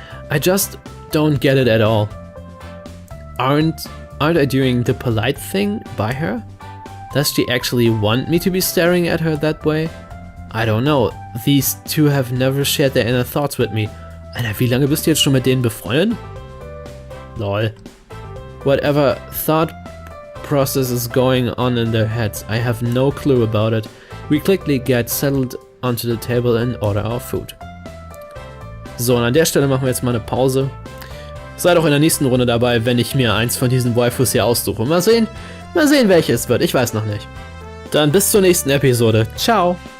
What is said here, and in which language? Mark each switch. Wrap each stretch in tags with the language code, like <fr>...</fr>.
<en>I just don't get it at all. Aren't I doing the polite thing by her? Does she actually want me to be staring at her that way? I don't know. These two have never shared their inner thoughts with me.</en> <de>Alter, wie lange bist du jetzt schon mit denen befreundet?</de> <en>Lol. Whatever thought process is going on in their heads, I have no clue about it. We quickly get settled onto the table and order our food.</en> <de>So, und an der Stelle machen wir jetzt mal eine Pause. Seid auch in der nächsten Runde dabei, wenn ich mir eins von diesen Waifus hier aussuche. Mal sehen welches es wird. Ich weiß noch nicht. Dann bis zur nächsten Episode. Ciao!</de>